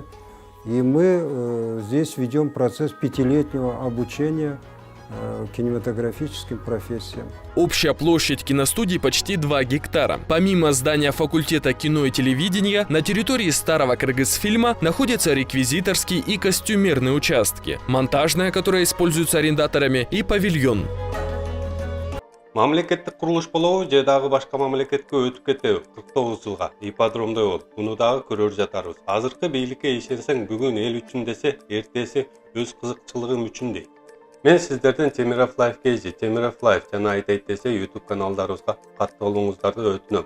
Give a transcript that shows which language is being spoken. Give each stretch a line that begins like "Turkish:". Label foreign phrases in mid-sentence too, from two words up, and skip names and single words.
Russian: И мы здесь ведем процесс 5-летнего обучения кинематографическим профессиям. Общая площадь киностудии почти 2 гектара. Помимо здания факультета кино и телевидения, на территории старого Кыргызфильма находятся реквизиторские и костюмерные участки, монтажная, которая используется арендаторами, и павильон.
Kyrgyz: Мамлекеттик курулуш болобу же дагы башка мамлекетке өтүп кетеби? 49 жылга ипподромдой болуп, муну дагы көрөр жатарбыз. Азыркы бийликке ишенсең, бүгүн эл үчүн десе, эртеси өз кызыкчылыгым үчүн дейт. Мен сиздерден Темиров Life Кейжи, Темиров Life жана айтайт десе YouTube каналдарыбызга катталууңуздарды өтүнөм.